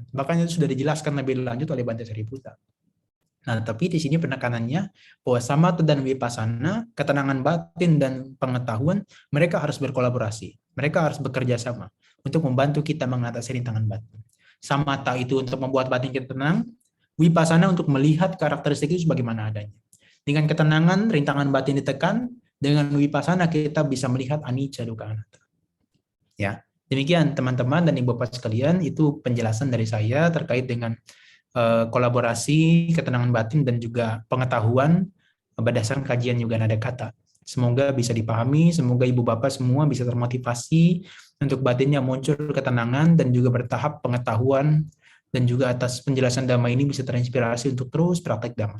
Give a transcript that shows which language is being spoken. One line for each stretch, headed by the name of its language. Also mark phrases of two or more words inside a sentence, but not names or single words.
Indonesian: Bahkan itu sudah dijelaskan lebih lanjut oleh Bante Sariputta. Nah, tapi di sini penekanannya bahwa samatha dan vipassana, ketenangan batin dan pengetahuan, mereka harus berkolaborasi. Mereka harus bekerja sama untuk membantu kita mengatasi rintangan batin. Samatha itu untuk membuat batin kita tenang, Vipassana untuk melihat karakteristik itu sebagaimana adanya. Dengan ketenangan, rintangan batin ditekan, dengan Vipassana kita bisa melihat
Pali: anicca, dukkha, anatta.
Indonesian: Ya, demikian teman-teman dan ibu bapak sekalian, itu penjelasan dari saya terkait dengan kolaborasi, ketenangan batin, dan juga pengetahuan berdasarkan kajian Yoga Nada Kata. Semoga bisa dipahami, semoga ibu bapak semua bisa termotivasi untuk batinnya muncul ketenangan dan juga bertahap pengetahuan, dan juga atas penjelasan Dhamma ini bisa terinspirasi untuk terus praktek Dhamma.